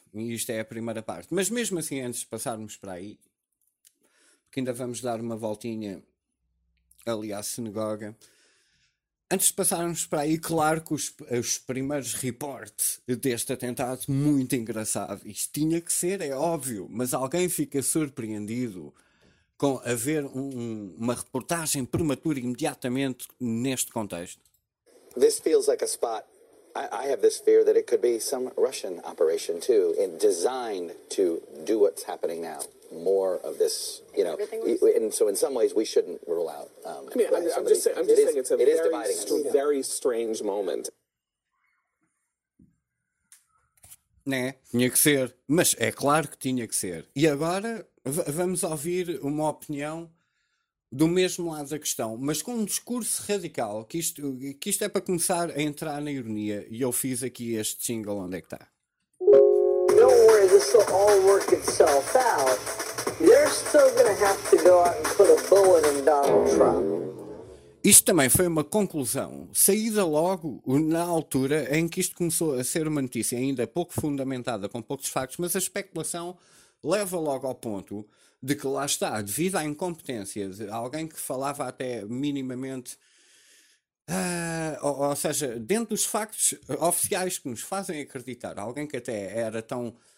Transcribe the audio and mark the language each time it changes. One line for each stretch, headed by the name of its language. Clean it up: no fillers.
Portuguese: E isto é a primeira parte. Mas mesmo assim, antes de passarmos para aí, porque ainda vamos dar uma voltinha ali à sinagoga, antes de passarmos para aí, claro que os primeiros reportes deste atentado, muito engraçado. Isto tinha que ser, é óbvio, mas alguém fica surpreendido com haver uma reportagem prematura imediatamente neste contexto.
English: This feels like a spot. I have this fear that it could be some Russian operation, too, designed to do what's happening now. More of this, you know. And so in some ways, we shouldn't rule out. I'm just saying it's a very strange moment.
Portuguese: Né? Tinha que ser. Mas é claro que tinha que ser. E agora vamos ouvir uma opinião do mesmo lado da questão, mas com um discurso radical, que isto é para começar a entrar na ironia, e eu fiz aqui este jingle, onde é que está?
English: Don't worry, this will all work itself out. They're still gonna have to go out and put a bullet in Donald Trump.
Portuguese: Isto também foi uma conclusão, saída logo na altura em que isto começou a ser uma notícia, ainda pouco fundamentada, com poucos factos, mas a especulação leva logo ao ponto de que lá está, devido à incompetência de alguém que falava até minimamente, ou seja, dentro dos factos oficiais que nos fazem acreditar, alguém que até era tão